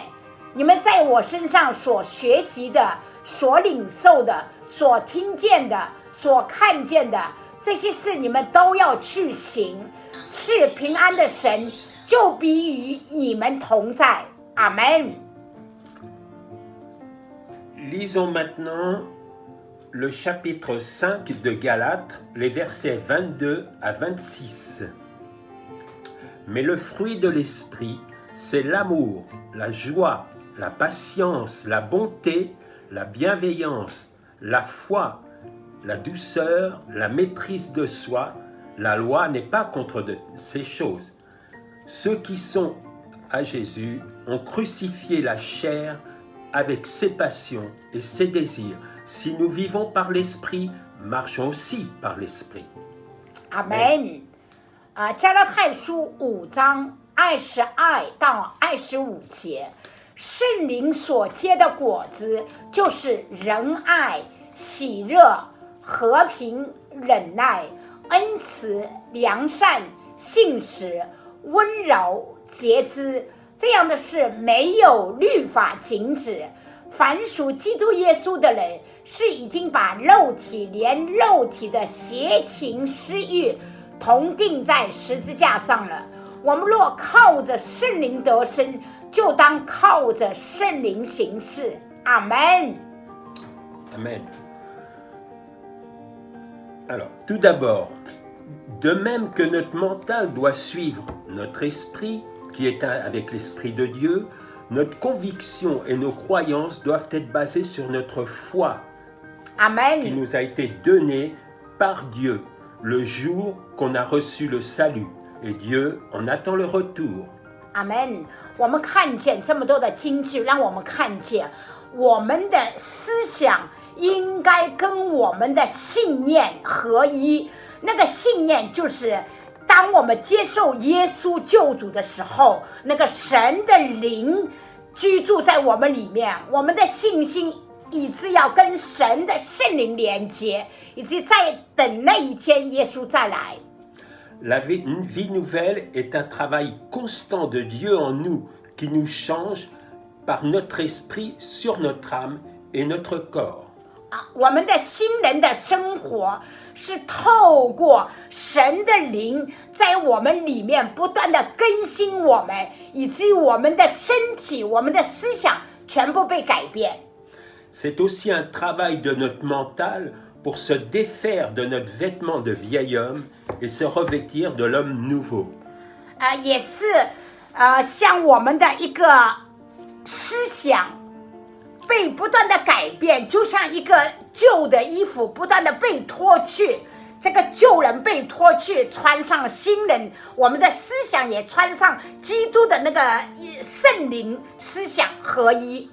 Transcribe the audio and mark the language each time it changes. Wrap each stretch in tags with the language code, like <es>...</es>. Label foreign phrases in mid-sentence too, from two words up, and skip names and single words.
<zh>你们在我身上所学习的、所领受的、所听见的、所看见的，这些事你们都要去行。赐平安的神就必与你们同在。阿门。</zh> <fr>Lisons maintenant le chapitre 5 de Galates, les versets 22 à 26. Mais le fruit de l'esprit, c'est l'amour, la joie, la patience, la bonté, la bienveillance, la foi, la douceur, la maîtrise de soi. La loi n'est pas contre ces choses. Ceux qui sont à Jésus ont crucifié la chair avec ses passions et ses désirs. Si nous vivons par l'esprit, marchons aussi par l'esprit. Amen.</fr> <zh>加拉太书5章22到25节，圣灵所结的果子就是仁爱、喜乐、和平、忍耐、恩慈、良善、信实、温柔、节制，这样的事没有律法禁止。凡属基督耶稣的人，是已经把肉体连肉体的邪情私欲同定在十字架上了。我们若靠着圣灵得生，就当靠着圣灵行事。阿门。 Amen.</zh> <fr>Alors, tout d'abord, de même que notre mental doit suivre notre esprit, qui est avec l'esprit de Dieu, notre conviction et nos croyances doivent être basées sur notre foi, Amen. qui nous a été donnée par Dieu le jour qu'on a reçu le salut. Et Dieu en attend le retour. Amen.</fr> <zh>我们看见这么多的金句，让我们看见我们的思想应该跟我们的信念合一。那个信念就是当我们接受耶稣救主的时候，那个神的灵居住在我们里面，我们的信心以致要跟神的圣灵连接，以致在等那一天耶稣再来。</zh> <fr>La vie nouvelle est un travail constant de Dieu en nous, qui nous change par notre esprit sur notre âme et notre corps.</fr> <zh>我们的新人的生活是透过神的灵在我们里面不断的更新我们，以至于我们的身体、我们的思想全部被改变。</zh> <fr>C'est aussi un travail de notre mental pour se défaire de notre vêtement de vieil homme et se revêtir de l'homme nouveau.</fr> <zh>也是像我们的一个思想被被不断的改变，就像一个旧的衣服不断的被脱去，这个旧人被脱去，穿上新人，我们的思想也穿上基督的那个圣灵思想合一。</zh>